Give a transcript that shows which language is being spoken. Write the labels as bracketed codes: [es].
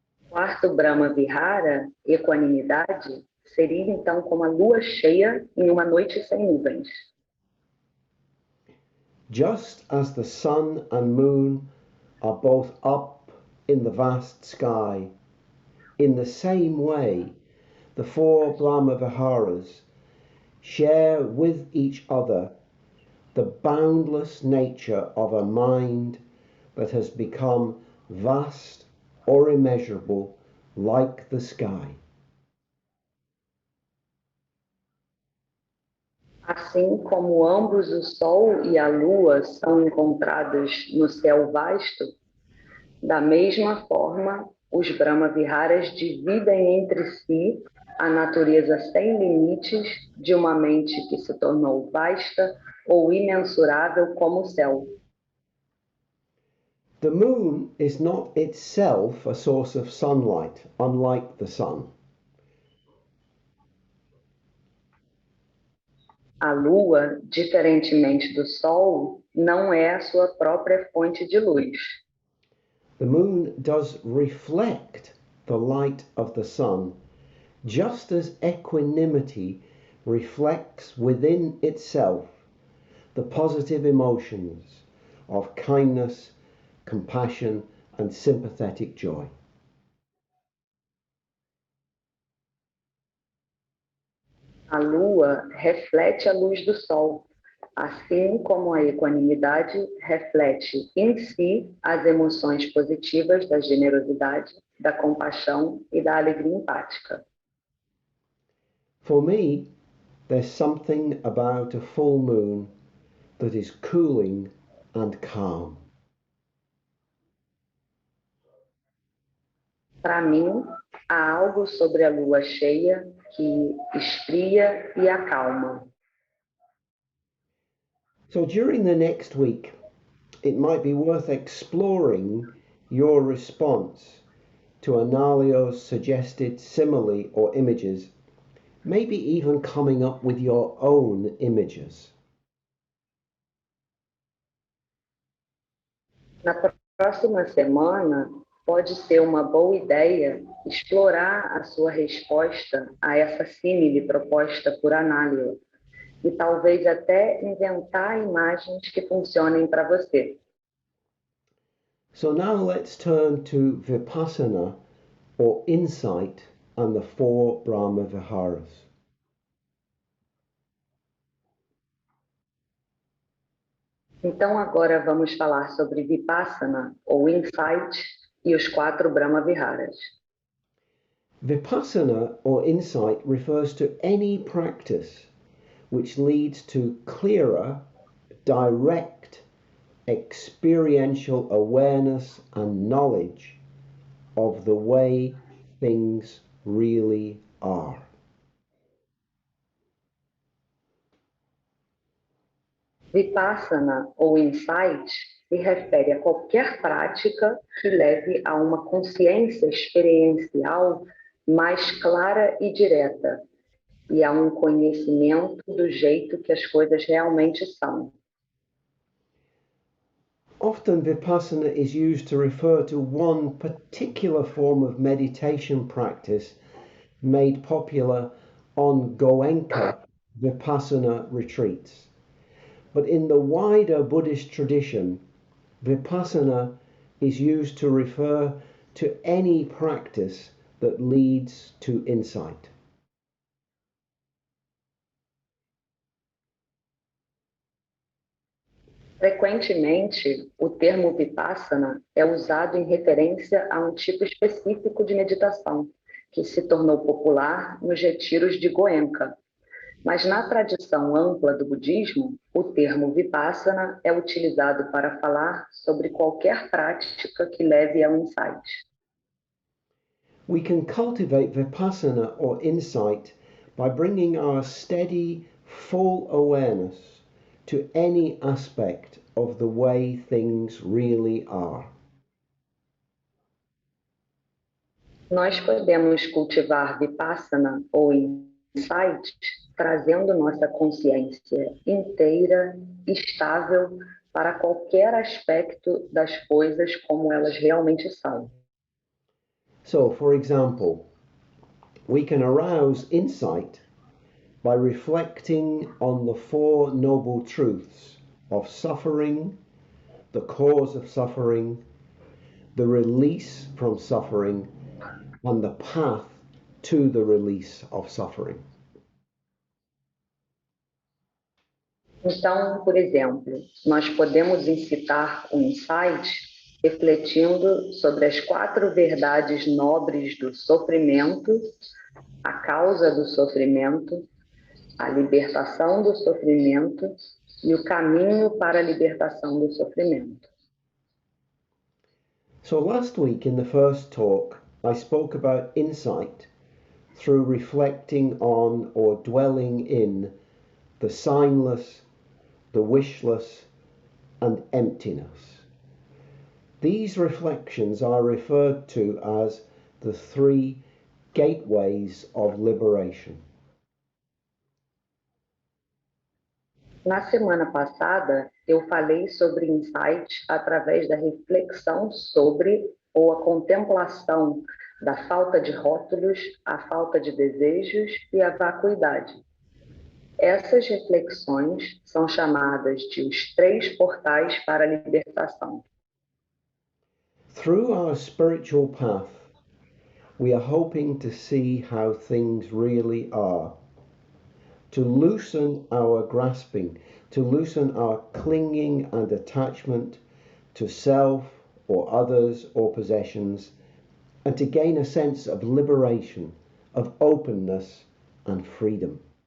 [pt] Quarto Brahma Vihara, equanimidade, seria então como a lua cheia em uma noite sem nuvens. [en] Just as the sun and moon are both up in the vast sky, in the same way, the four Brahma Viharas share with each other the boundless nature of a mind that has become vast or immeasurable like the sky. [pt] Assim como ambos o Sol e a Lua são encontrados no céu vasto, da mesma forma, os Brahma Viharas dividem entre si a natureza sem limites de uma mente que se tornou vasta ou imensurável como o céu. [en] The moon is not itself a source of sunlight, unlike the sun. [pt] A Lua, diferentemente do Sol, não é a sua própria fonte de luz. [en] The moon does reflect the light of the sun, just as equanimity reflects within itself the positive emotions of kindness, compassion, and sympathetic joy. [pt] A Lua reflete a luz do Sol, assim como a equanimidade reflete em si as emoções positivas da generosidade, da compaixão e da alegria empática. [en] For me, there's something about a full moon that is cooling and calm. [pt] Para mim, há algo sobre a lua cheia que esfria e acalma. [en] So during the next week, it might be worth exploring your response to Analio's suggested simile or images, maybe even coming up with your own images. [pt] Na próxima semana, pode ser uma boa ideia explorar a sua resposta a essa símile proposta por Análio e talvez até inventar imagens que funcionem para você. [en] So now let's turn to Vipassana or insight and the four Brahma Viharas. [pt] Então agora vamos falar sobre Vipassana, ou insight, e os quatro Brahma Viharas. [en] Vipassana or insight refers to any practice which leads to clearer, direct, experiential awareness and knowledge of the way things really are. [pt] Vipassana, ou insight, se refere a qualquer prática que leve a uma consciência experiencial mais clara e direta, e a um conhecimento do jeito que as coisas realmente são. [en] Often Vipassana is used to refer to one particular form of meditation practice made popular on Goenka Vipassana retreats. But in the wider Buddhist tradition, Vipassana is used to refer to any practice that leads to insight. [pt] Frequentemente, o termo Vipassana é usado em referência a um tipo específico de meditação, que se tornou popular nos retiros de Goenka. Mas na tradição ampla do budismo, o termo Vipassana é utilizado para falar sobre qualquer prática que leve a um insight. [en] We can cultivate Vipassana or insight by bringing our steady, full awareness to any aspect of the way things really are. [pt] Nós podemos cultivar Vipassana ou insight trazendo nossa consciência inteira, estável, para qualquer aspecto das coisas como elas realmente são. [en] So, for example, we can arouse insight by reflecting on the Four Noble Truths of suffering, the cause of suffering, the release from suffering, and the path to the release of suffering. [pt] Então, por exemplo, nós podemos incitar o insight refletindo sobre as quatro verdades nobres do sofrimento, a causa do sofrimento, a libertação do sofrimento e o caminho para a libertação do sofrimento. [en] So last week in the first talk, I spoke about insight through reflecting on or dwelling in the signless, the wishless, and emptiness. These reflections are referred to as the three gateways of liberation. [pt] Na semana passada, eu falei sobre insight através da reflexão sobre ou a contemplação da falta de rótulos, a falta de desejos e a vacuidade. Essas reflexões são chamadas de os três portais para a libertação. [en] Through our spiritual path, we are hoping to see how things really are, to loosen our grasping, to loosen our clinging and attachment to self or others or possessions, and to gain a sense of liberation, of openness and freedom.